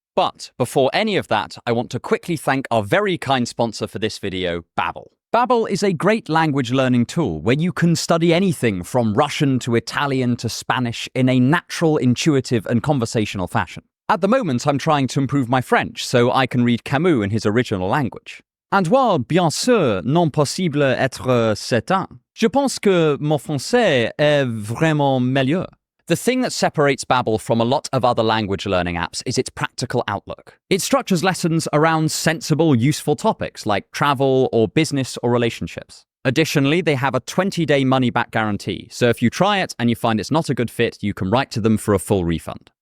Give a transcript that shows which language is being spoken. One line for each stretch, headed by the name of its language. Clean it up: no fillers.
English: But before any of that, I want to quickly thank our very kind sponsor for this video, Babbel. Babbel is a great language learning tool where you can study anything from Russian to Italian to Spanish in a natural, intuitive, and conversational fashion. At the moment, I'm trying to improve my French so I can read Camus in his original language. And while,
French: bien sûr, non possible être certain, je pense que mon français est vraiment meilleur.
English: The thing that separates Babbel from a lot of other language learning apps is its practical outlook. It structures lessons around sensible, useful topics like travel or business or relationships. Additionally, they have a 20-day money-back guarantee, so if you try it and you find it's not a good fit, you can write to them for a full refund.